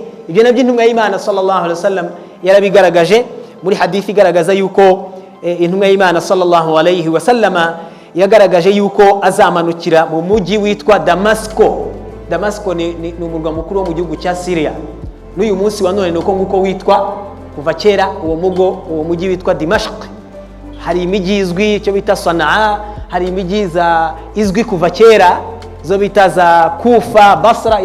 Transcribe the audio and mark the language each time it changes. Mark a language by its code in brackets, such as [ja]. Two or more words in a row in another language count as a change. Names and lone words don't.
[rw] Ibyo nabyo intumwa y'Imana [ar] صلى الله عليه وسلم [rw] yarabigaragaje muri hadithi igaragaza yuko intumwa y'Imana [ar] صلى الله عليه وسلم [rw] yagaragaje yuko azamanukira mu mujyi witwa Damasco. Damasco ni umurwa mukuru wo mu gihugu cya Syria. N'uyu munsi wa none nuko nguko witwa, kuva kera uwo mujyi witwa Dimashq. Hari imijyi izwi cyo bita Sanaa, hari imijyi izwi kuva kera zo bita za Kufa, Basra.